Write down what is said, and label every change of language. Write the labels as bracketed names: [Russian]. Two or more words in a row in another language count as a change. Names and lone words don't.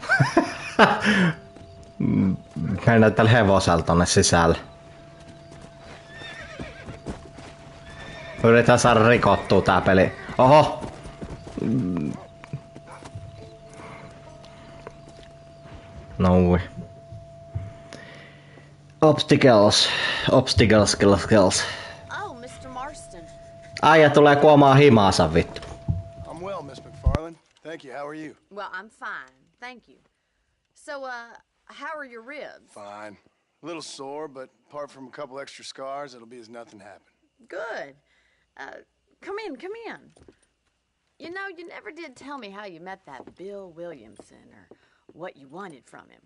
[Finnish] Mennään tällä hevosella tonne sisälle. Yritetään saada rikottua tää peli. Oho. No. [English] Obstacles. Skills. Oh, Mr. Marston. [Finnish] Aija tulee kuomaan himaansa vittu. [English] I'm well, Miss McFarland. Thank you. How are you? Well, I'm fine. Thank you. So, how are your ribs? Fine. A little sore, but apart from a couple extra scars, it'll be as nothing happened. Good. Come in. You know, you never did tell me how you met that Bill Williamson or what you wanted from him.